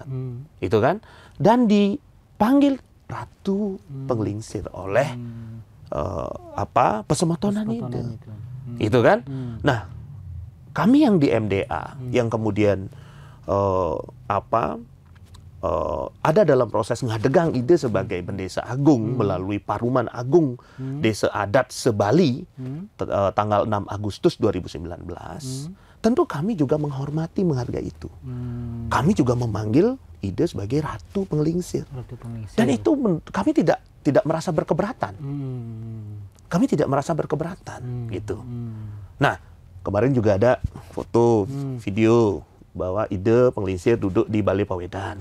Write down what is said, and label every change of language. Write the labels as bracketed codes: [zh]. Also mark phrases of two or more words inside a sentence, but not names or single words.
[id] Itu kan? Dan dipanggil Ratu Penglingsir oleh Pasematonan ide. Itu kan? Nah, kami yang di MDA yang kemudian ada dalam proses ngadegang ide sebagai Bendesa Agung melalui Paruman Agung Desa Adat Sebali tanggal 6 Agustus 2019. Tentu kami juga menghormati, menghargai itu. Kami juga memanggil ide sebagai Ratu Penglingsir. Dan itu kami tidak merasa berkeberatan. Kami tidak merasa berkeberatan, gitu. Nah, kemarin juga ada foto, video bahwa ide Penglingsir duduk di Balai Pawedan.